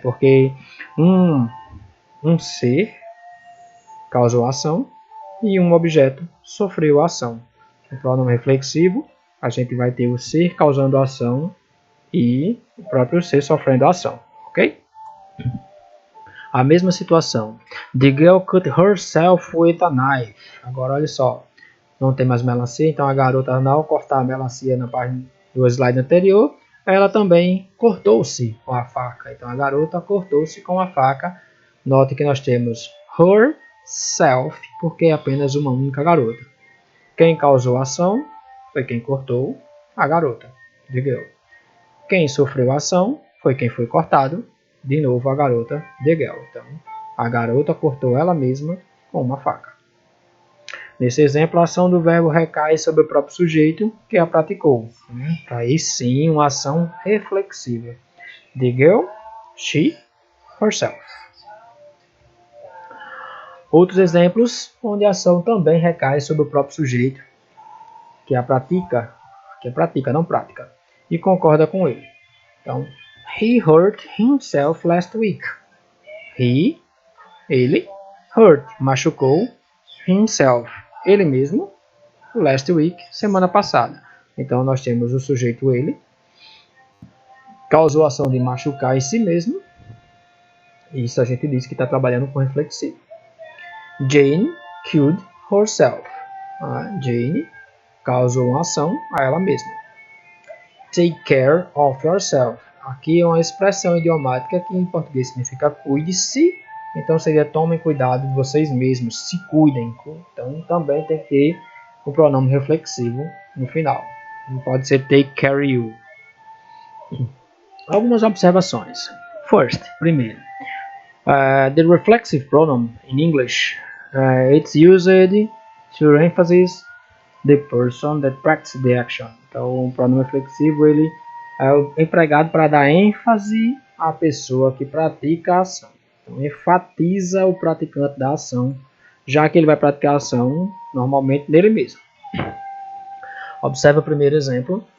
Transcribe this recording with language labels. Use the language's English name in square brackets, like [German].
[Portuguese] Porque um ser causou a ação e um objeto sofreu a ação. No pronome reflexivo, a gente vai ter o ser causando a ação e o próprio ser sofrendo a ação. Ok? A mesma situação. [English] The girl cut herself with a knife. [Portuguese] Agora, olha só. Não tem mais melancia, então a garota, ao cortar a melancia na página do slide anterior, ela também cortou-se com a faca. Então, a garota cortou-se com a faca. Note que nós temos herself, porque é apenas uma única garota. Quem causou a ação foi quem cortou, a garota, [English] the girl. [Portuguese] Quem sofreu a ação foi quem foi cortado, de novo a garota, [English] the girl. [Portuguese] Então, a garota cortou ela mesma com uma faca. Nesse exemplo, a ação do verbo recai sobre o próprio sujeito que a praticou. Aí sim, uma ação reflexiva. [English] The girl, she, herself. [Portuguese] Outros exemplos onde a ação também recai sobre o próprio sujeito que a pratica, não prática, e concorda com ele. [English] Então, he hurt himself last week. [Portuguese] Ele, hurt, machucou, himself, ele mesmo, [English] last week, [Portuguese] semana passada. Então, nós temos o sujeito ele, causou a ação de machucar em si mesmo. Isso a gente diz que está trabalhando com reflexivo. [English] Jane killed herself. [Portuguese] Jane causou uma ação a ela mesma. [English] Take care of yourself. [Portuguese] Aqui é uma expressão idiomática que em português significa cuide-se. Então seria tomem cuidado de vocês mesmos, se cuidem. Então também tem que ter o pronome reflexivo no final. Não pode ser [English] take care you. [Portuguese] Algumas observações. [English] First, primeiro, the reflexive pronoun in English, it's used to emphasize the person that practices the action. [Portuguese] Então, o pronome reflexivo ele é empregado para dar ênfase à pessoa que pratica a ação. Então, enfatiza o praticante da ação, já que ele vai praticar a ação normalmente nele mesmo. Observe o primeiro exemplo.